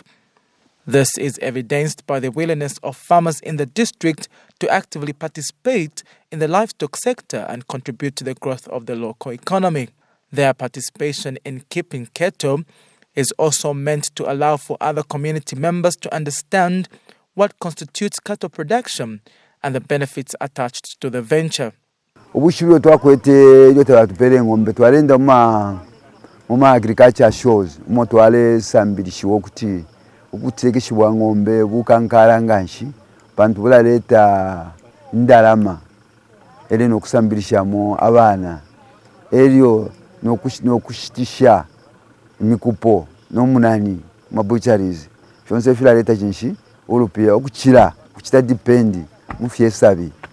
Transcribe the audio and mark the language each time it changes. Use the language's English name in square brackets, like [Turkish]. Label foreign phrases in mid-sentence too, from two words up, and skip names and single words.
[English] This is evidenced by the willingness of farmers in the district to actively participate in the livestock sector and contribute to the growth of the local economy. Their participation in keeping cattle is also meant to allow for other community members to understand what constitutes cattle production and the benefits attached to the venture. [Bemba] Ubushibiro twakwete yote batupere ngombe twarenda mu [English] agriculture shows [Bemba] mo twale sambirishiwo okuti ukutekeshibwa ngombe bukankara nganshi bantu bulaleta ndalama ere nokusambirishamo abana eryo nokushitisha mikupo nomunani mabucharies chonse filaleta chinshi urupia okuchira kuchita dipendi mufyesabi